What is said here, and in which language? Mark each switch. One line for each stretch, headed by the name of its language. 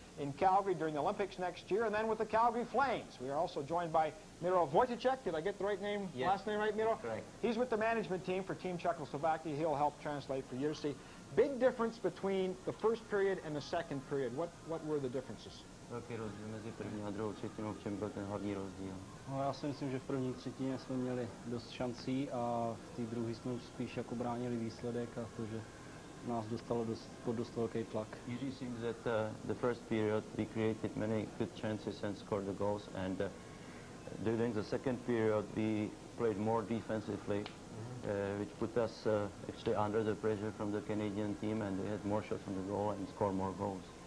English: in Calgary during the Olympics next year, and then with the Calgary Flames. We are also joined by Miro Wojciechek. Did I get the right name, last name right, Miro? Correct. He's with the management team for Team Czechoslovakia. He'll help translate for Jerzy. Big difference between the first period and the second period. What were the differences?
Czech: Velký rozdíl mezi první a druhou třetinou, v čem byl ten hlavní rozdíl? No, já si myslím, že v první třetině jsme měli dost šancí a v té druhé jsme už spíš jako bránili výsledek a to, že nás dostalo pod dost velký tlak.
English: Usually seems that the first period we created many good chances and scored the goals, and during the second period we played more defensively, which put us actually under the pressure from the Canadian team, and we had more shots on the goal and scored more goals.